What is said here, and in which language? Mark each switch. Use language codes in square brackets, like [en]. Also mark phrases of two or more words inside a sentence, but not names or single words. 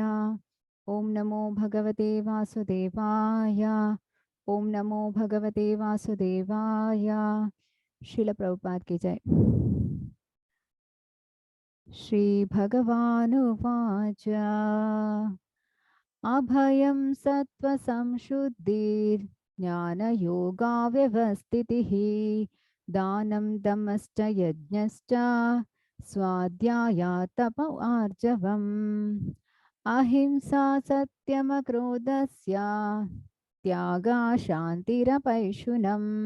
[sa] ಓಂ ನಮೋ ಭಗವತೆ ವಾಸುದೇವಾಯ. ಓಂ ನಮೋ ಭಗವತೆ ವಾಸುದೇವಾಯ. [hi] श्रील प्रभुपाद की जय. [sa] ಶ್ರೀ ಭಗವಾನುವಾಚ ಅಭಯಂ ಸತ್ವ ಸಂಶುದ್ಧಿರ್ ಜ್ಞಾನಯೋಗಾ ವ್ಯವಸ್ಥಿತಿಃ ದಾನಂ ದಮಶ್ಚ ಯಜ್ಞಶ್ಚ ಸ್ವಾಧ್ಯಾಯ ತಪ ಆರ್ಜವಂ ಅಹಿಂಸಾ ಸತ್ಯಮಕ್ರೋಧಸ್ಯ ತ್ಯಾಗ ಶಾಂತಿರಪೈಶುನಂ